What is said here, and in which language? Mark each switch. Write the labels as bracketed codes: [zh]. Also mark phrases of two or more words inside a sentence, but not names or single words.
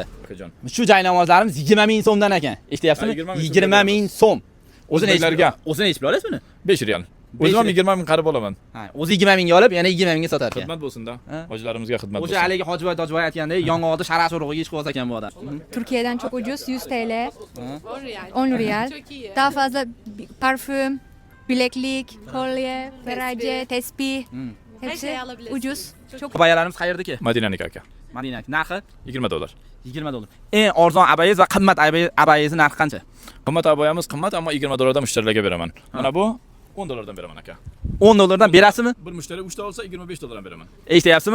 [uz] Akajon. Shu joynamozlarimiz 20,000 so'mdan ekan. Eshityapsizmi? 20,000 so'm. O'zini nech pul olasiz buni? 5 riyal. O'zim ham 20,000 qarib olaman. Ha, o'zi 20,000 ga olib, yana 20,000 ga sotar ekan. Xizmat bo'lsin-da. Hojilarimizga xizmat bo'lsin. O'sha haligi Hojiboy Tojiboy aytgandek, yong'oqni sharash urug'iga chiqib olsa ekan bu odam. [tr] Türkiye'den çok ucuz 100 TL, 10 riyal. Daha fazla parfüm, bileklik, kolye, ferace, tespih, hepsi ucuz. Çok [uz] Abayalarimiz qayerdaki? Madinaniki aka. Madina. Narxi $20. $20. Eng arzon abayangiz va qimmat abayangiz narxi qancha? Qimmat abayamiz qimmat, ammo $20 dan mushtarlarga beraman. Mana bu $10 dan beraman aka. $10 dan berasizmi? Bir mushtari 3 ta olsa $25 dan beraman. Eshityapsizmi?